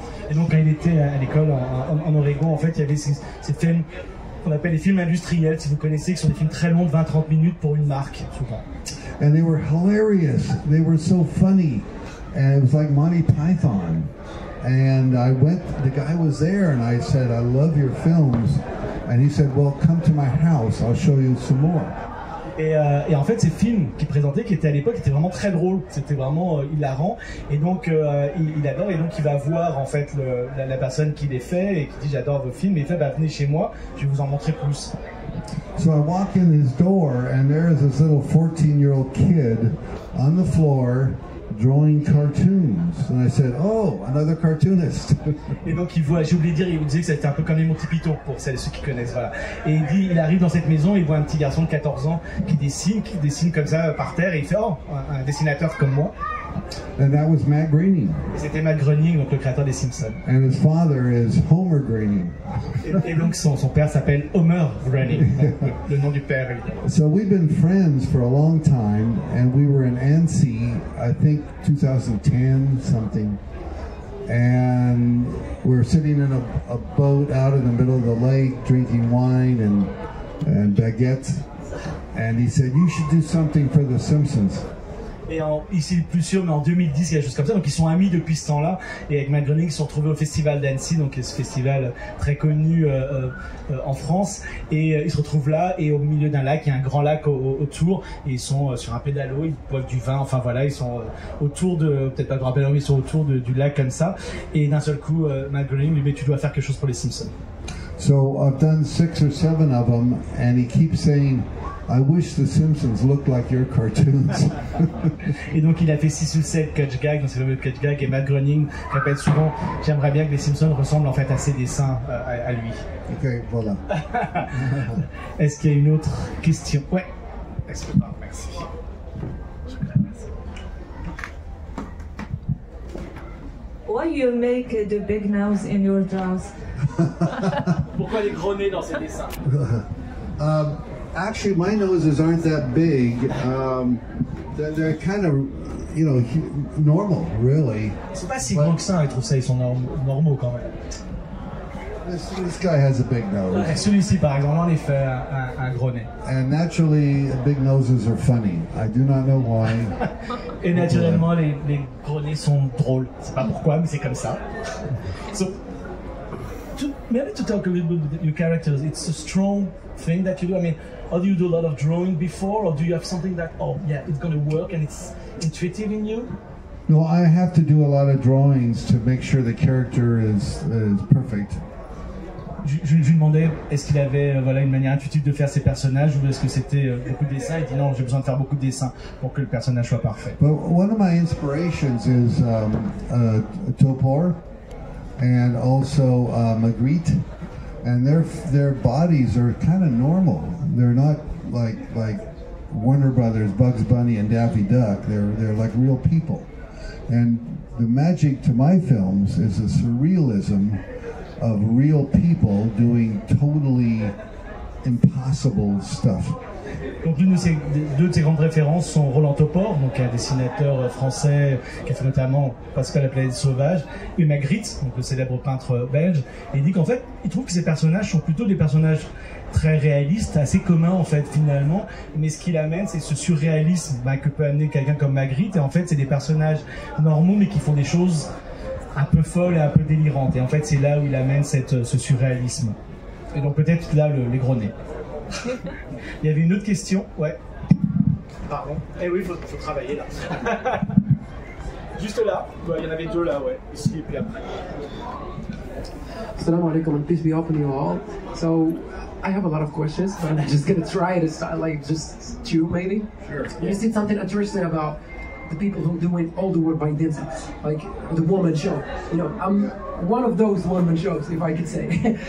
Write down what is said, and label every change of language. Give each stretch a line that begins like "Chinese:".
French: Et donc quand il était à l'école en Oregon, en fait, il y avait ces films qu'on appelle les films industriels, si vous connaissez, qui sont des films très longs de 20-30 minutes pour une marque, souvent.
English: And they were hilarious. They were so funny. And it was like Monty Python. And I went, the guy was there, and I said, I love your films. And he said, well, come to my house, I'll show you some more.
French: Et en fait, ces films qu'il présentait, qui étaient à l'époque, étaient vraiment très drôles. C'était vraiment hilarant. Et donc, il adore. Et donc, il va voir en fait la personne qui les fait et qui dit j'adore vos films. Et il fait venez chez moi, je vais vous en montrer plus.
English: So I walk in his door, and there's this little 14-year-old kid on the floor drawing cartoons. And I said, oh, another cartoonist.
French: Et donc il voit, j'ai oublié de dire, il disait que c'était un peu comme les Monty Python pour ceux qui connaissent, voilà. Et il dit, il arrive dans cette maison, il voit un petit garçon de 14 ans qui dessine comme ça par terre, et il fait, oh, un dessinateur comme moi.
English: And that was Matt Groening.
French: C'était Matt Groening, donc le créateur des Simpsons.
English: And his father is Homer Groening.
French: Et donc son père s'appelle Homer Groening, le nom du père évidemment.
English: So we've been friends for a long time, and we were in Annecy, I think 2010 something, and we were sitting in a boat out in the middle of the lake drinking wine and baguettes, and he said, you should do something for The Simpsons.
French: Et ici le plus sûr, mais en 2010, il y a des choses comme ça. Donc ils sont amis depuis ce temps-là. Et avec Matt Groening, ils se sont retrouvés au festival d'Annecy, donc ce festival très connu en France. Et ils se retrouvent là, et au milieu d'un lac, il y a un grand lac autour. Et ils sont sur un pédalo, ils boivent du vin. Enfin voilà, ils sont autour de, peut-être pas de rappel, mais ils sont autour du lac comme ça. Et d'un seul coup, Matt Groening lui dit, mais tu dois faire quelque chose pour les Simpsons.
English: So I've done 6 or 7 of them, and he keeps saying, I wish the Simpsons looked like your cartoons.
French: Et donc il a fait 6 ou 7 catch gags, donc c'est le catch gag, et Matt Groening répète souvent, j'aimerais bien que les Simpsons ressemblent en fait à ses dessins à lui. Ok, voilà. Est-ce qu'il y a une autre question? Ouais. Est-ce que merci.
English: Why you make the big nose in your drawings?
French: Pourquoi les gros nez dans ces dessins?
English: Actually, my noses aren't that big. They're kind of, you know, normal, really.
French: Ils sont pas si grands que ça, ils trouvent ça, ils sont normaux quand même.
English: This guy has a big nose.
French: Celui-ci, par exemple, en effet, un gros nez.
English: And naturally, big noses are funny. I do not know why.
French: Et naturellement, les gros nez sont drôles. C'est pas pourquoi, mais c'est comme ça.
English: So, maybe to talk a little bit about your characters, it's a strong thing that you do. I mean, how do you do a lot of drawing before, or do you have something that, oh yeah, it's going to work and it's intuitive in you? No, I have to do a lot of drawings to make sure the character is perfect.
French: Je lui demandais est-ce qu'il avait voilà, une manière intuitive de faire ses personnages ou est-ce que c'était beaucoup de dessins. Il dit non, j'ai besoin de faire beaucoup de dessins pour que le personnage soit parfait.
English: But one of my inspirations is Topor and also Magritte, and their bodies are kind of normal. They're not like Warner Brothers, Bugs Bunny, and Daffy Duck. They're like real people, and the magic to my films is the surrealism of real people doing totally impossible stuff.
French: Donc deux de ses grandes références sont Roland Topor, donc un dessinateur français qui a fait notamment Pascal la planète sauvage, et Magritte, donc le célèbre peintre belge. Et il dit qu'en fait, il trouve que ces personnages sont plutôt des personnages très réalistes, assez communs en fait finalement, mais ce qu'il amène c'est ce surréalisme que peut amener quelqu'un comme Magritte, et en fait c'est des personnages normaux mais qui font des choses un peu folles et un peu délirantes, et en fait c'est là où il amène ce surréalisme. Et donc peut-être là les gros nez. Il y avait une autre question, ouais. Pardon. Eh oui, il faut travailler là. Juste là, il y en avait deux là, ouais. Ici et puis après.
English: Assalamu alaikum and peace be upon you all. So, I have a lot of questions, but I'm just gonna try to start like just two maybe. Sure. You said something interesting about the people who doing all the work by themselves, like the one-man show. You know, I'm one of those one-man shows, if I could say.